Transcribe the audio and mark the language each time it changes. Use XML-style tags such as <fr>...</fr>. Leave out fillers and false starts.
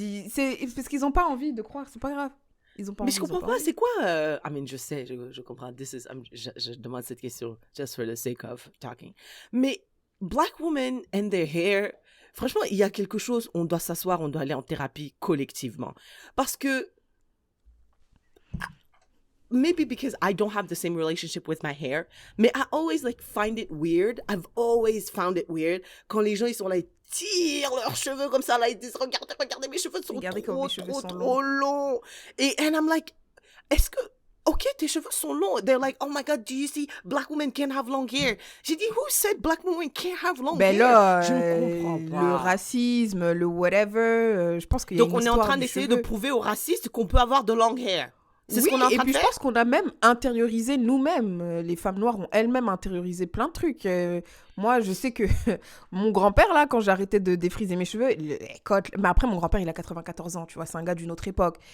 <fr>C'est parce qu'ils ont pas envie de croire, c'est pas grave. Ils ont pas mais envie, je comprends pas, c'est quoi</fr> <en>I mean,</en> <fr>je sais, je comprends. Je demande cette question</fr> <en>just for the sake of talking.</en> <fr>Mais</fr> <en>black women and their hair,</en> <fr>franchement, il y a quelque chose, on doit s'asseoir, on doit aller en thérapie collectivement. Parce que</fr> <en>maybe because I don't have the same relationship with my hair,</en> <fr>mais</fr> <en>I always like find it weird. I've always found it weird</en> <fr>quand les gens ils sont là, ils tirent leurs cheveux comme ça là, ils disent regardez mes cheveux sont trop longs.</fr> <en>And I'm like,</en> <fr>est-ce que OK, tes cheveux sont longs.</fr> <en>They're like, oh my God, do you see black women can't have long hair?</en> <fr>J'ai dit,</fr> <en>who said black women can't have long hair?</en> <fr>Là, je ne comprends pas. Le racisme, le whatever, je pense qu'il y a une histoire. Donc on est en train d'essayer de prouver aux racistes qu'on peut avoir de</fr> <en>long hair.</en> <fr>C'est ce qu'on est en train de faire. Et puis je pense qu'on a même intériorisé nous-mêmes. Les femmes noires ont elles-mêmes intériorisé plein de trucs. Moi, je sais que mon grand-père, là, quand j'ai arrêté de défriser mes cheveux, mais après, mon grand-père, il a 94 ans, tu vois, c'est un gars d'une autre époque.</fr>